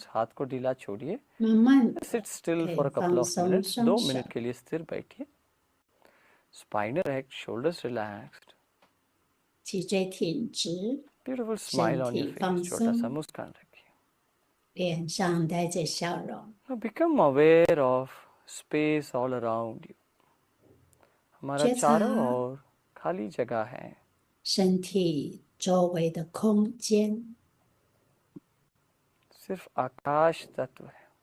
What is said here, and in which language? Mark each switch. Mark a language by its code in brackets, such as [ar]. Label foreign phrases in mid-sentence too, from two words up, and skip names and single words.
[hi] हाथ को ढीला छोड़िए. [zh] 慢慢的 [en] Sit still [zh] 可 [en] for [zh] 以 [en] a couple [zh] 放 [en] of [zh] 松 [en] minutes. [zh] 双 2 手， [hi] मिनट के लिए स्थिर बैठिए. [en] Spine erect, shoulders relaxed. [zh] 脊椎挺直， [en] Beautiful smile on your [zh] 身体放 [en] face. [hi] छोटा सा [zh] 松， [hi] मुस्कान रखिए. [zh] 脸上带着笑容。 [en] Now become aware of space all around you. [hi] हमारा [zh] 觉察 [hi] चारों ओर खाली जगह है. [zh] 身体周围的空间， [hi] सिर्फ आकाश तत्व है.